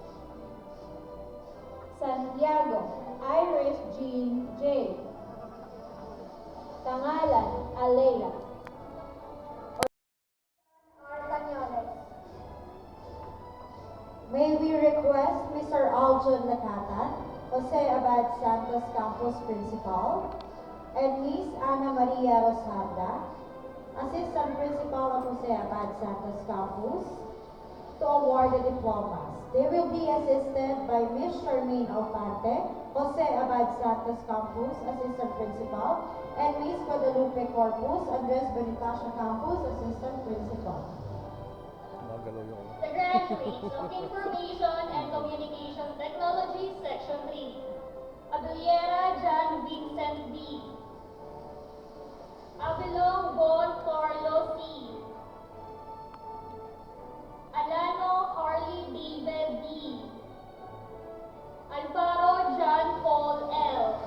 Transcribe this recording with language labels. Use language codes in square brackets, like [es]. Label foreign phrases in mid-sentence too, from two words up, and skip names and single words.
[en] Santiago Iris Jean J. Tangalan Alea. May we request Mr. Aljon Nakatan, Jose Abad Santos Campus Principal, and Miss Ana Maria Rosada, Assistant Principal of Jose Abad Santos Campus, to award the diplomas. They will be assisted by Miss Charmaine Alfante, Jose Abad Santos Campus, Assistant Principal, and Miss Guadalupe Corpus, Andres Bonifacio Campus, Assistant Principal. Magalaw yung The graduates of Information and Communication Technology, Section 3. Aduliera John Vincent B. Abilong Bon Carlo C. Alano Harley David D. Alvaro John Paul L.